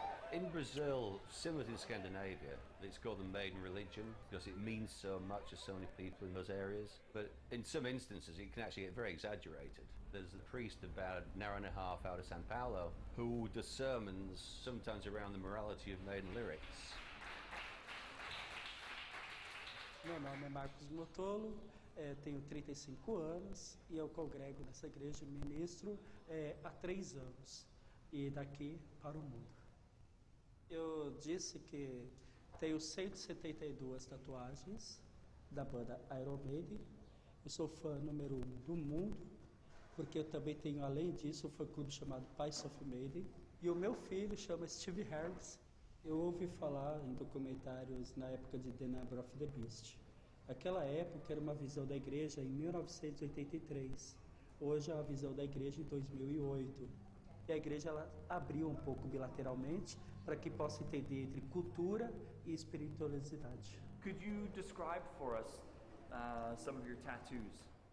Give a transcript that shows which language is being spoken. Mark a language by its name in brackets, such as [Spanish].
[English] In Brazil, similar to Scandinavia, it's called the Maiden religion because it means so much to so many people in those areas. But in some instances, it can actually get very exaggerated. There's a priest about an hour and a half out of Sao Paulo who does sermons sometimes around the morality of Maiden lyrics. [Portuguese] Meu nome é Marcos Motolo, tenho 35 anos e eu congrego nessa igreja, ministro há 3 anos e daqui para o mundo. Eu disse que tenho 172 tatuagens da banda Iron Maiden. Eu sou fã número 1 do mundo, porque eu também tenho, além disso, um fã-clube chamado Pais of Maiden. E o meu filho chama Steve Harris. Eu ouvi falar em documentários na época de The Number of the Beast. Aquela época era uma visão da igreja em 1983. Hoje é a visão da igreja em 2008. E a igreja ela abriu um pouco bilateralmente para que possa entender entre cultura e espiritualidade. [English] Could you describe for us some of your tattoos?